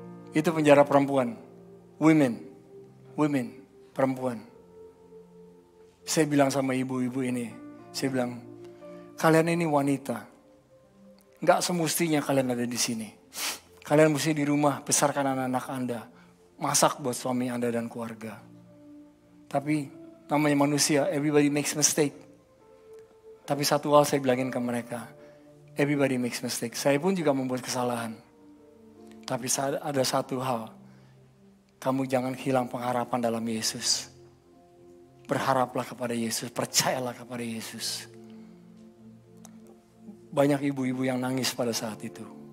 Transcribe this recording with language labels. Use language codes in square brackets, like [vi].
[id] Itu penjara perempuan. Women, perempuan. Saya bilang sama ibu-ibu ini. Saya bilang, kalian ini wanita. Gak semestinya kalian ada di sini. Kalian mesti di rumah besarkan anak-anak Anda. Masak buat suami Anda dan keluarga. Tapi namanya manusia, [en] everybody makes mistake. [id] Tapi satu hal saya bilangin ke mereka. [en] Everybody makes mistake. [id] Saya pun juga membuat kesalahan. Tapi ada satu hal. Kamu jangan hilang pengharapan dalam Yesus. Berharaplah kepada Yesus. Percayalah kepada Yesus. Banyak ibu-ibu yang nangis pada saat itu.